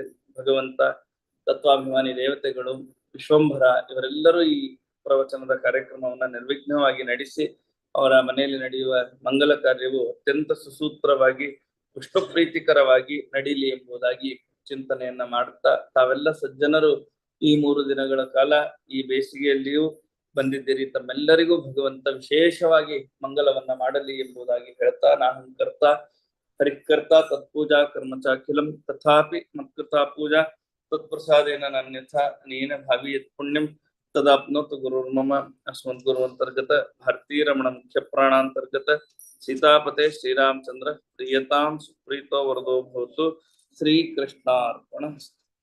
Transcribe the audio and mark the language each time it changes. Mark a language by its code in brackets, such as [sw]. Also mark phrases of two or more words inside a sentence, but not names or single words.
[kn] ಭಗವಂತ, ತತ್ವಾಭಿಮಾನಿ ದೇವತೆಗಳು, ವಿಶ್ವಂಭರ ಇವರೆಲ್ಲರೂ ಈ ಪ್ರವಚನದ ಕಾರ್ಯಕ್ರಮವನ್ನ ನಿರ್ವಿಘ್ನವಾಗಿ ನಡೆಸಿ ಅವರ ಮನೆಯಲ್ಲಿ ನಡೆಯುವ ಮಂಗಲ ಕಾರ್ಯವು ಅತ್ಯಂತ ಸುಸೂತ್ರವಾಗಿ, ವಿಷ್ಣು ಪ್ರೀತಿಕರವಾಗಿ ನಡೀಲಿ ಎಂಬುದಾಗಿ ಚಿಂತನೆಯನ್ನ ಮಾಡುತ್ತಾ, ತಾವೆಲ್ಲ ಸಜ್ಜನರು ಈ 3 ದಿನಗಳ ಕಾಲ ಈ ಬೇಸಿಗೆಯಲ್ಲಿಯೂ ಬಂದಿದ್ದೀರಿ. ತಮ್ಮೆಲ್ಲರಿಗೂ ಭಗವಂತ ವಿಶೇಷವಾಗಿ ಮಂಗಲವನ್ನ ಮಾಡಲಿ ಎಂಬುದಾಗಿ ಹೇಳ್ತಾ, [sa] ನಾಹಂಕರ್ತ ಹರಿಕರ್ತ ತತ್ಪೂಜಾ ಕರ್ಮಚಾಖಿಲಂ ತಥಾಪಿ ಮತ್ಕೃತಾ ಪೂಜಾ ತತ್ಪ್ರಸಾದೇನ ನಾನ್ಯಥ ಅನೇನ ಭಾವಿಯತ್ ಪುಣ್ಯಂ ತದಾಪ್ನೋತು ಗುರುರ್ಮಮ ಅಸ್ಮದ್ಗುರುವಂತರ್ಗತ ಭಾರತೀರಮಣ ಮುಖ್ಯ ಪ್ರಾಣಾಂತರ್ಗತ ಸೀತಾಪತೆ ಶ್ರೀರಾಮಚಂದ್ರ ಪ್ರಿಯತಾಂ ಸುಪ್ರೀತೋ ವರದೋ ಭವತು. ಶ್ರೀಕೃಷ್ಣಾರ್ಪಣ.